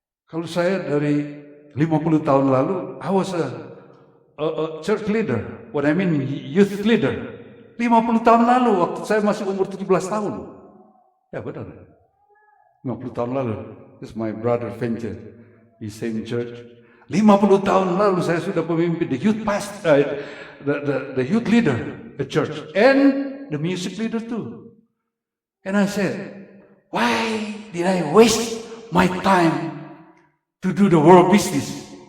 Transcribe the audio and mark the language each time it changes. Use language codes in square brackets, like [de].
[id] Kalau saya dari 50 tahun lalu, [en] I was a church leader, what I mean youth leader. [id] 50 tahun lalu waktu saya masih umur 17 tahun. Ya benar. 50 tahun lalu. [en] This is my brother Venture. Di same church. [id] 50 tahun lalu saya sudah pemimpin [en] the youth pastor, the youth leader, the church, and the music leader too. And I said, why did I waste my time to do the world business?